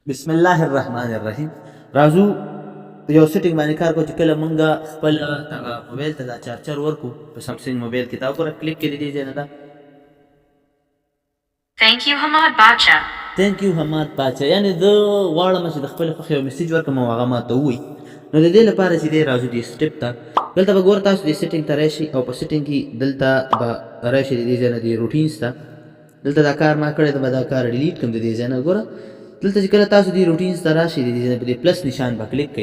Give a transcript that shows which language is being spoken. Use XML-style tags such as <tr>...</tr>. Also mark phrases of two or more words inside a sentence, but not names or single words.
<ar>بسم الله الرحمن الرحیم.</ar> <ps>راځو یو سیټینګ باندې کار کوو چې کله مونږ خپل دغه موبایل ته دا چارجر ورکو په سامسنګ موبایل کې دا وګوره کلیک کې د دې ځای نه ده</ps> <en>Thank you Hamad Bacha. تhank you</en> <ps>حماد باچا، یعنې زه غواړم چې د خپلې خوښې یو میسیج ورکړم او هغه ماته ووایي. نو د دې لپاره چې دی راځو دې سټپ ته، دلته به ګوره تاسو دې سیټینګ ته راشئ او په سیټینګ کې دلته به راشئ د دې ځای نه دې روټینز ته. دلته دا کار ما کړی ته به دا کار ډیلیټ کړم د دې ځای نه. ګوره دلته چې کله تاسو دې روټینز ته راشئ د دې ځای نه په دې پلس نشان به کلیک کوئ.</ps>